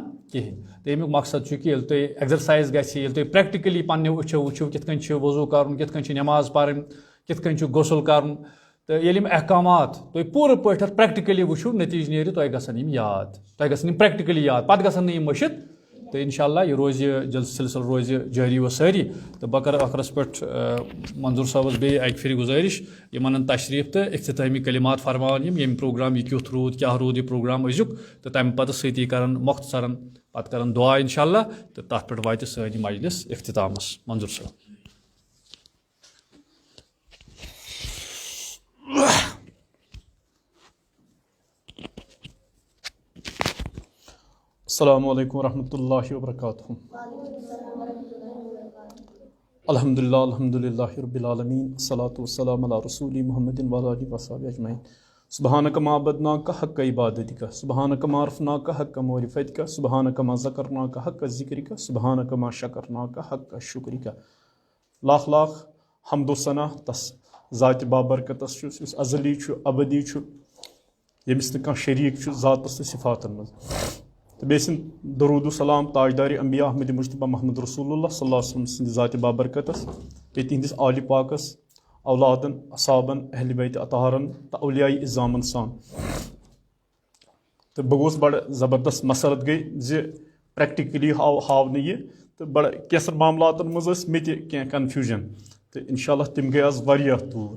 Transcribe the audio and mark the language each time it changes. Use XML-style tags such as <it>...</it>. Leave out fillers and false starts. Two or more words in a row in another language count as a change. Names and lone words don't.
<ks>کہین تو امیک مقصد کہ ییٚلہِ تُہۍ ایگزرسائز گژھِ ییٚلہِ تُہۍ پریکٹکلی پننہِ وٕچھو کِتھ کٔنۍ چھُ وضوٗ کرُن کِتھ کٔنۍ چھِ نٮ۪ماز پرٕنۍ کِتھ کٔنۍ چھُ غسل کرُن تہٕ ییٚلہِ یِم احکامات تُہۍ پوٗرٕ پٲٹھۍ اَتھ پریکٹکلی وٕچھِو نتیٖجہِ نیرِ تۄہہِ گژھن یِم یاد تۄہہِ گژھن یِم پریکٹکلی یاد پتہٕ گژھن نہٕ یِم مٔشِتھ تو انشاءاللہ یہ روز سلسل روز جاری و ساری تو بہ کر ٲخرس پٮ۪ٹھ منظور صٲبس بیٚیہِ اکہِ پھِرِ گُزٲرِش یِمن انن تشریف تو اختتامی کلمات فرماون یِم پروگرام یہ کیُتھ روٗد کیٛاہ روٗد یہ پروگرام أزیُک تو تمہِ پتہٕ سۭتی کرن مۄختصرن پتہٕ کرن دعا انشاءاللہ تو تتھ پٮ۪ٹھ واتہِ سٲنۍ یہِ مجلس اختتامس منظور صٲب.</ks> <ar>السلام علیکم ورحمۃ اللہ وبرکاتہ. الحمدللہ الحمدللہ رب العالمین الصلاۃ والسلام علی رسول محمد وعلی آلہ وصحبہ اجمعین. سبحانک ما عبدناک حق عبادتک سبحانک ما عرفناک حق معرفتک سبحانک ما ذکرناک حق ذکرک سبحانک ما شکرناک حق شکرک.</ar> <ks>لاکھ لاکھ حمد و ثنا تس ذات بابرکتس یُس ازلی چھُ ابدی چھُ ییٚمِس نہٕ کانٛہہ شریٖک چھُ ذاتس تہٕ صفاتن منٛز تو بیٚیہِ سٕنٛد درود و سلام تاجدار انبیاء احمد مجتبیٰ محمد رسول اللہ</ks> <ar>صلی اللہ علیہ وسلم</ar> <ks>سٕنٛدِ ذاتِ بابرکتس بیٚیہِ تِہنٛدِس آلِ پاکس اولادن اصحابن اہل بیت اطہارن تہٕ اولیاء اِظامن سان. تہٕ بہٕ گوٚوُس بڑٕ زبردست مسرت گٔے زِ پریکٹِکلی ہاو نہٕ یہِ تہٕ بڑٕ کینٛژن معاملاتن منٛز ٲسۍ مےٚ تہِ کینٛہہ کنفیوٗجن تہٕ انشاءاللہ تِم گٔے آز واریاہ دوٗر.</ks>